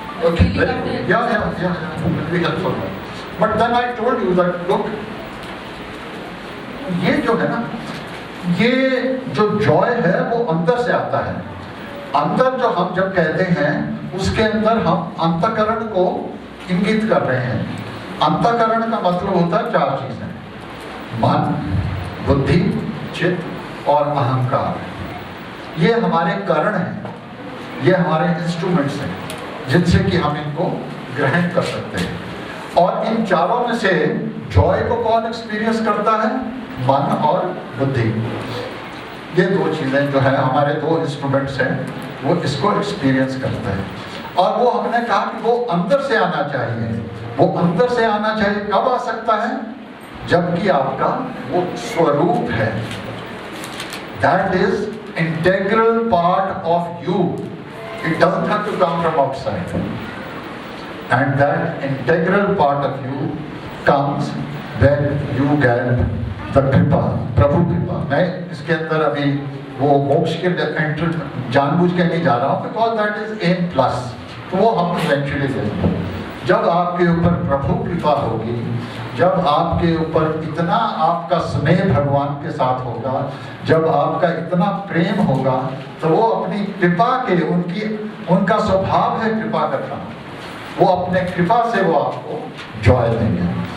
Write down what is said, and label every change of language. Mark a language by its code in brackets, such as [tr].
[en] okay, yeah, will be helpful. But then I told you that look, [hi] ये जो है ना, ये जो जॉय है वो अंदर से आता है। अंदर जो हम जब कहते हैं, उसके अंदर हम अंतःकरण को इंगित कर रहे हैं। अंतःकरण का मतलब होता है 4 चीजें: मन, बुद्धि, चित्त और अहंकार। ये हमारे करण हैं, ये हमारे इंस्ट्रूमेंट्स हैं, जिनसे कि हम इनको ग्रहण कर सकते हैं। और इन चारों में से जॉय को कौन एक्सपीरियंस करता है? मन और बुद्धि। ये 2 चीजें जो है, हमारे 2 इंस्ट्रूमेंट्स हैं, वो इसको एक्सपीरियंस करते हैं। और वो हमने कहा कि वो अंदर से आना चाहिए। वो अंदर से आना चाहिए कब आ सकता है? जबकि आपका वो स्वरूप है, [en] that is integral part of you. It doesn't have to come from outside. And that integral part of you comes when you get the kripa, prabhu kripa. [hi] मैं इसके अंदर अभी वो मोक्ष के एंटर जानबूझ के नहीं जा रहा हूँ, [en] because that is aim plus, [hi] तो वो हम इवेंचुअली देंगे। जब आपके ऊपर प्रभु कृपा होगी, जब आपके ऊपर इतना आपका स्नेह भगवान के साथ होगा, जब आपका इतना प्रेम होगा, तो वो अपनी कृपा के, उनका स्वभाव है कृपा करना, वो अपने कृपा से वो आपको जॉय देंगे।